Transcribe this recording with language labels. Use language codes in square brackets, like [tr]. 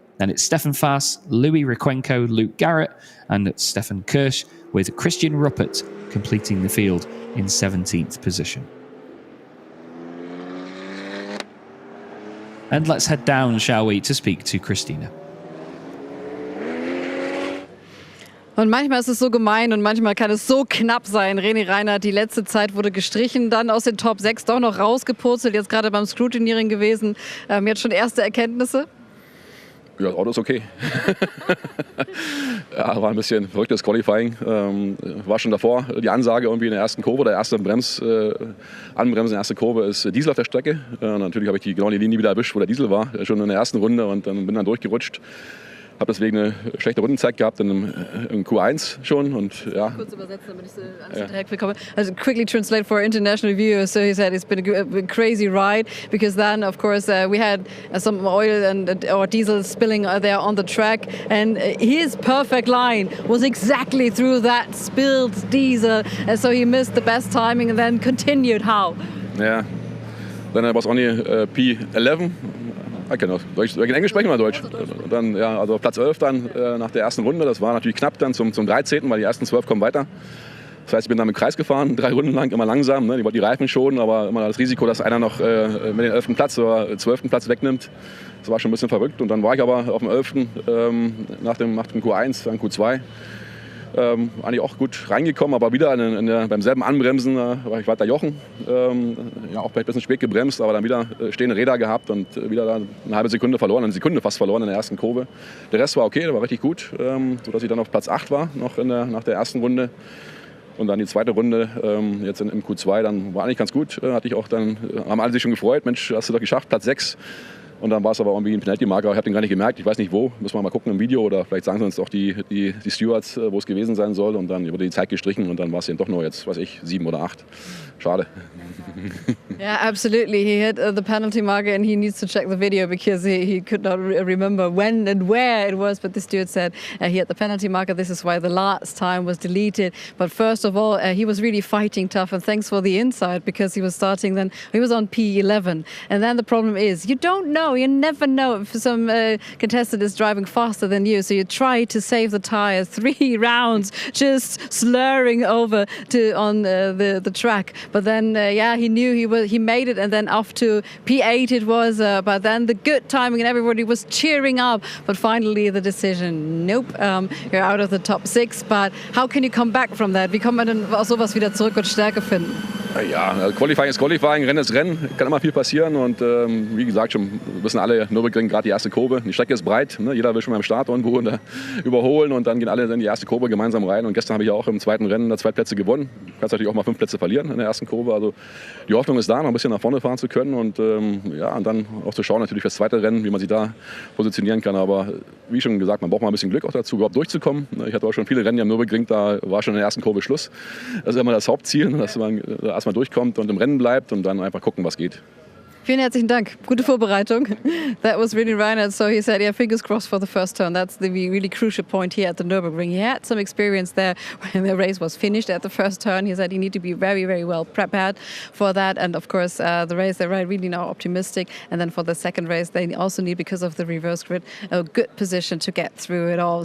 [en] Then it's Stefan Faas, Louis Riquenco, Luke Garrett, and Stefan Kirsch, with Christian Ruppert completing the field in 17th position. And let's head down, shall we, to speak to Christina. [de] Und manchmal ist es so gemein und manchmal kann es so knapp sein. René Reinert, die letzte Zeit wurde gestrichen, dann aus den Top 6 doch noch rausgepurzelt, jetzt gerade beim Scrutineering gewesen. Jetzt schon erste Erkenntnisse? Ja, das Auto ist okay. Ja, war ein bisschen verrücktes Qualifying. War schon davor die Ansage irgendwie in der ersten Kurve, der erste Anbremsen in der ersten Kurve ist Diesel auf der Strecke. Natürlich habe ich die Linie wieder erwischt, wo der Diesel war, schon in der ersten Runde, und dann bin dann durchgerutscht. Habe deswegen eine schlechte Rundenzeit gehabt im Q1 schon. Und, ja. Kurz übersetzen, damit ich so alles direkt bekomme. [en] Also quickly translate for international viewers. So he said it's been a crazy ride because then, of course, we had some oil or diesel spilling there on the track, and his perfect line was exactly through that spilled diesel, and so he missed the best timing and then continued. How? Yeah, then I was only P11. I can [de] in Englisch sprechen wir Deutsch. Dann, ja, also Platz 11 dann nach der ersten Runde. Das war natürlich knapp dann zum 13., weil die ersten 12 kommen weiter. Das heißt, ich bin dann im Kreis gefahren, 3 Runden lang, immer langsam. Ne? Die wollten die Reifen schonen, aber immer das Risiko, dass einer noch mit den 11. Platz oder 12. Platz wegnimmt. Das war schon ein bisschen verrückt. Und dann war ich aber auf dem 11. Nach dem Q1, dann Q2. Eigentlich auch gut reingekommen, aber wieder beim selben Anbremsen war ich weiter Jochen. Ja, auch vielleicht ein bisschen spät gebremst, aber dann wieder stehende Räder gehabt und wieder dann eine halbe Sekunde verloren, eine Sekunde fast verloren in der ersten Kurve. Der Rest war okay, der war richtig gut, sodass ich dann auf Platz 8 war, noch nach der ersten Runde. Und dann die zweite Runde, jetzt im Q2, dann war eigentlich ganz gut. Haben alle sich schon gefreut, Mensch, hast du doch geschafft, Platz 6. Und dann war es aber irgendwie ein Penalty-Marker. Ich habe den gar nicht gemerkt. Ich weiß nicht wo. Müssen wir mal gucken im Video. Oder vielleicht sagen sie uns doch die Stewards, wo es gewesen sein soll. Und dann wurde die Zeit gestrichen. Und dann war es eben doch nur jetzt, weiß ich, 7 oder 8. Schade. [en] Yeah, absolutely. He hit the penalty marker and he needs to check the video because he could not remember when and where it was. But the steward said he hit the penalty marker. This is why the last time was deleted. But first of all, he was really fighting tough. And thanks for the insight because he was starting then. He was on P11. And then the problem is you don't know. You never know if some contestant is driving faster than you. So you try to save the tires 3 rounds, just slurring over on the track. But then, he knew he made it, and then off to P8 it was. But then the good timing and everybody was cheering up. But finally the decision, nope, you're out of the top 6. But how can you come back from that? [de] Wie kann man denn aus sowas wieder zurück und Stärke finden? Ja, Qualifying ist Qualifying, Rennen ist Rennen, kann immer viel passieren und wie gesagt, schon wissen alle, Nürburgring gerade die erste Kurve, die Strecke ist breit, ne? Jeder will schon beim Start irgendwo überholen und dann gehen alle in die erste Kurve gemeinsam rein und gestern habe ich auch im zweiten Rennen 2 Plätze gewonnen, du kannst natürlich auch mal 5 Plätze verlieren in der ersten Kurve, also die Hoffnung ist da, noch ein bisschen nach vorne fahren zu können und und dann auch zu schauen natürlich fürs zweite Rennen, wie man sich da positionieren kann, aber wie schon gesagt, man braucht mal ein bisschen Glück auch dazu, überhaupt durchzukommen. Ich hatte auch schon viele Rennen am Nürburgring, da war schon in der ersten Kurve Schluss, das ist immer das Hauptziel, dass man erstmal durchkommt und im Rennen bleibt und dann einfach gucken, was geht. Vielen herzlichen Dank. Gute Vorbereitung. [en] That was really Reinhard. So he said, fingers crossed for the first turn. That's the really crucial point here at the Nürburgring. He had some experience there when the race was finished at the first turn. He said he needed to be very, very well prepared for that. And of course, the race, they're really now optimistic. And then for the second race, they also need, because of the reverse grid, a good position to get through it all.